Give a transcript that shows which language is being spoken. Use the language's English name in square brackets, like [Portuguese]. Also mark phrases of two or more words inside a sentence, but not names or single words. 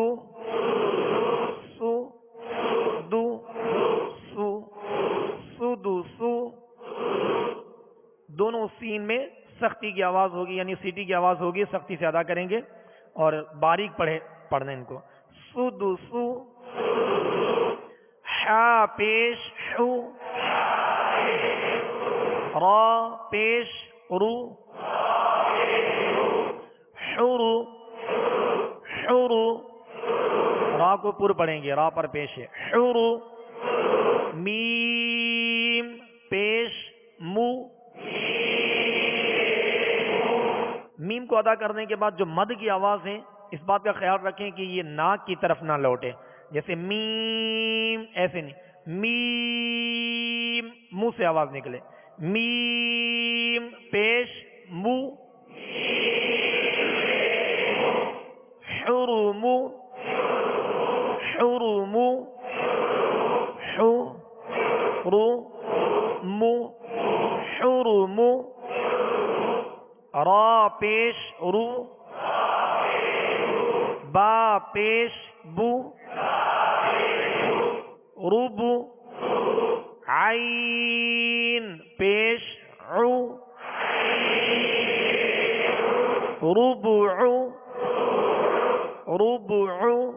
[Urdu] سو دو سو، سدو سو. دونوں سین میں سختی کی آواز ہوگی، یعنی سیٹی کی آواز ہوگی، سختی سے ادا کریں گے اور باریک پڑھنا ان کو. سدو سو. حا پیش حو، را پیش رو، حرو، حرو. را کو پر پڑھیں گے، را پر پیش ہے. حرو. میم پیش مو. میم کو ادا کرنے کے بعد جو مد کی آواز ہے اس بات کا خیال رکھیں کہ یہ ناک کی طرف نہ لوٹے، جیسے میم ایسے نہیں، میم منہ سے آواز نکلے. میم پیش مو، حرم، حرم، حرم، حرم. را پیش رو، با پیش بو ربو عین پیش عو ربع ربع.